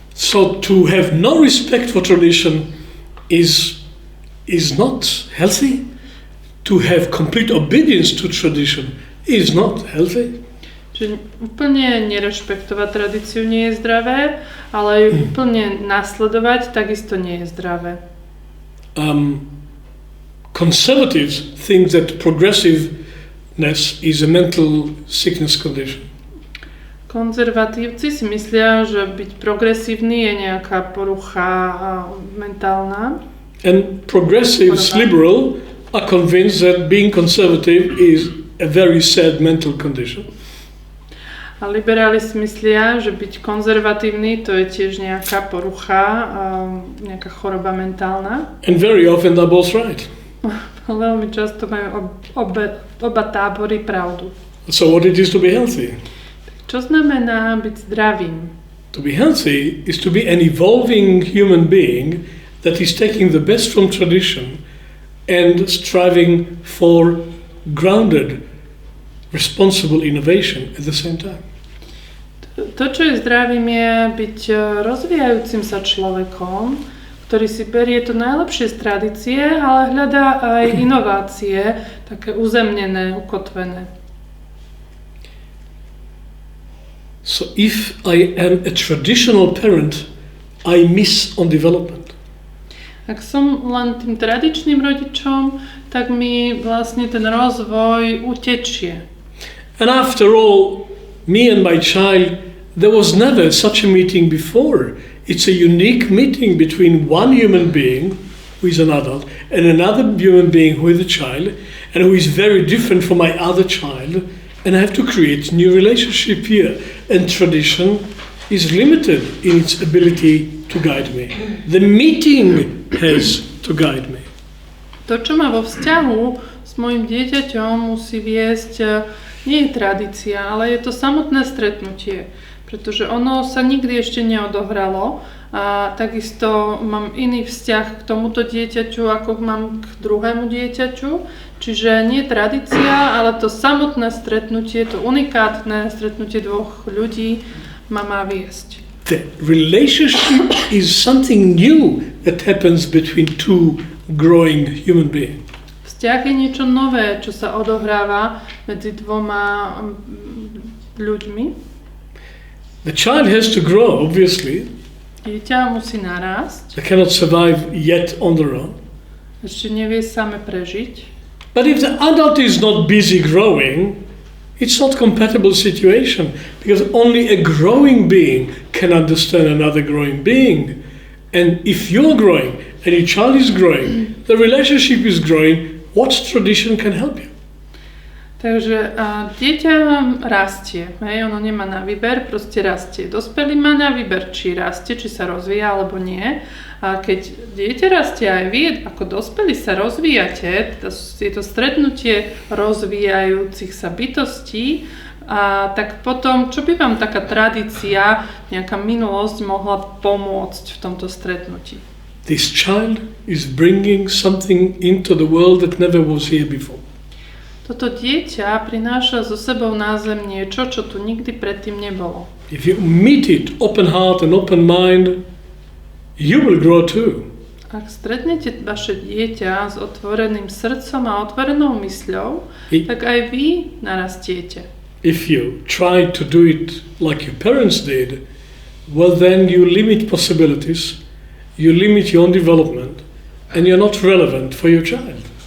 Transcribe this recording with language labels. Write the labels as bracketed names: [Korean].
[English] So to have no respect for tradition is not healthy. To have complete obedience to tradition is not healthy. [Slovak] Čiže úplne nerešpektovať tradíciu nie je zdravé, ale ju úplne nasledovať takisto nie je zdravé. [English] Conservatives think that progressiveness is a mental sickness condition. [Slovak] Konzervatívci si myslia, že byť progresívny je nejaká porucha mentálna. [English] And progressives, liberal, are convinced that being conservative is a very sad mental condition. [Slovak] A liberáli si myslia, že byť konzervatívny to je tiež nejaká porucha, nejaká choroba mentálna. [English] And very often they're both right. [Slovak] Veľmi často majú oba tábory pravdu. [English] So what it is to be healthy? [Slovak] Čo znamená byť zdravým? [English] To be healthy is to be an evolving human being that is taking the best from tradition and striving for grounded, responsible innovation at the same time. [Slovak] To, čo je zdravým, je byť rozvíjajúcim sa človekom, ktorý si berie to najlepšie z tradície, ale hľadá aj inovácie, také uzemnené, ukotvené. [English] So if I am a traditional parent, I miss on development. [Slovak] Ak som len tým tradičným rodičom, tak mi vlastne ten rozvoj utečie. [English] And after all, me and my child, there was never such a meeting before. It's a unique meeting between one human being, who is an adult, and another human being who is a child, and who is very different from my other child. And I have to create a new relationship here. And tradition is limited in its ability to guide me. The meeting has to guide me. [Slovak] To, čo ma vo vzťahu s mojim dieťaťom musí viesť, nie je tradícia, ale je to samotné stretnutie. Pretože ono sa nikdy ešte neodohralo a takisto mám iný vzťah k tomuto dieťaťu, ako mám k druhému dieťaťu. Čiže nie tradícia, ale to samotné stretnutie, to unikátne stretnutie dvoch ľudí ma má viesť. [English] The relationship is something new that happens between two growing human beings. [Slovak] Vzťah je niečo nové, čo sa odohráva medzi dvoma ľuďmi. [English] The child has to grow, obviously. [Slovak] Dieťa musí narásť. [English] They cannot survive yet on their own. [Slovak] Ešte nevie same prežiť. [English] But if the adult is not busy growing, it's not a compatible situation, because only a growing being can understand another growing being. And if you're growing and your child is growing, the relationship is growing, what tradition can help you? [Slovak] Takže dieťa rastie, ono nemá na výber, proste rastie. Dospelý má na výber, či rastie, či sa rozvíja alebo nie. A keď dieťa rastie aj vy, ako dospelí sa rozvíjate, je to stretnutie rozvíjajúcich sa bytostí, tak potom, čo by vám taká tradícia, nejaká minulosť mohla pomôcť v tomto stretnutí? [English] This child is bringing something into the world that never was here before. [Slovak] Toto dieťa prináša so sebou na zem niečo, čo tu nikdy predtým nebolo. [English] If you meet it open heart and open mind, you will grow too. [Slovak] Ak stretnete vaše dieťa s otvoreným srdcom a otvorenou mysľou, tak aj vy narastiete. [English] If you try to do it like your parents did, well then you limit possibilities, you limit your own development, and you're not relevant for your child.